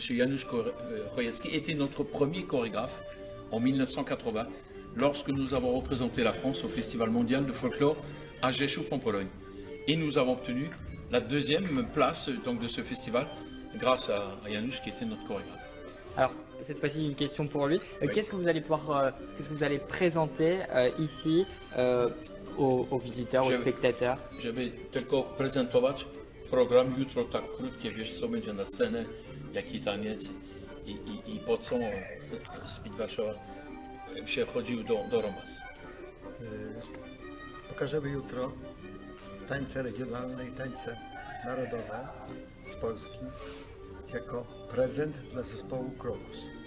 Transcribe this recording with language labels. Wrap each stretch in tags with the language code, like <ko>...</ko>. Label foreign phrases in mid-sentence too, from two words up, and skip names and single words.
<fr>Janusz Rojecki, était notre premier chorégraphe en 1980, lorsque nous avons représenté la France au Festival mondial de folklore à Rzeszów en Pologne. Et nous avons obtenu la deuxième place donc, de ce festival grâce à Janusz qui était notre chorégraphe. Alors, cette fois-ci, une question pour lui. Oui. Qu'est-ce que vous allez pouvoir, qu'est-ce que vous allez présenter ici aux visiteurs, aux spectateurs?</fr> <pl>Żeby tylko prezentować program jutro tak krótkie, wiesz co będzie na scenę, jaki taniec i po co Speed Warszawa przechodził do Rombas. Pokażemy jutro tańce regionalne i tańce narodowe z Polski jako prezent dla zespołu Crocus.</pl>